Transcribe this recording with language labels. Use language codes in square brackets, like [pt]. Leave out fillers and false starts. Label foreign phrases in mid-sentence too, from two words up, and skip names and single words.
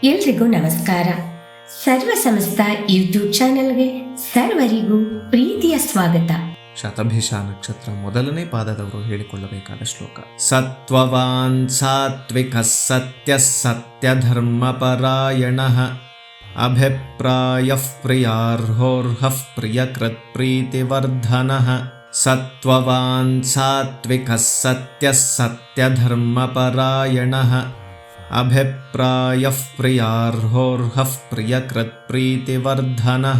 [kn] ಎಲ್ರಿಗೂ ನಮಸ್ಕಾರ. ಸರ್ವ ಸಮಸ್ತ [en] YouTube channel [kn] ಸರ್ವರಿಗೂ ಪ್ರೀತಿಯ ಸ್ವಾಗತ. ಶತಭಿಷ ನಕ್ಷತ್ರ ಮೊದಲನೇ ಪಾದದವರು ಹೇಳಿಕೊಳ್ಳಬೇಕಾದ ಶ್ಲೋಕ. [sa] ಸತ್ವವಾನ್ ಸಾತ್ವಿಕ ಸತ್ಯ ಸತ್ಯ ಧರ್ಮಪರಾಯಣಃ ಅಭಿಪ್ರಾಯಃ ಪ್ರಿಯಾರ್ಹೋರ್ಹಃ ಪ್ರಿಯಕೃತ್ ಪ್ರೀತಿವರ್ಧನಃ. ಸತ್ವವಾನ್ ಸಾತ್ವಿಕ ಸತ್ಯ ಸತ್ಯ ಧರ್ಮಪರಾಯಣಃ ಅಭಿಪ್ರಾಯಃ ಪ್ರಿಯಾರ್ಹೋರ್ಹಃ ಪ್ರಿಯಕೃತ್ ಪ್ರೀತಿವರ್ಧನಃ.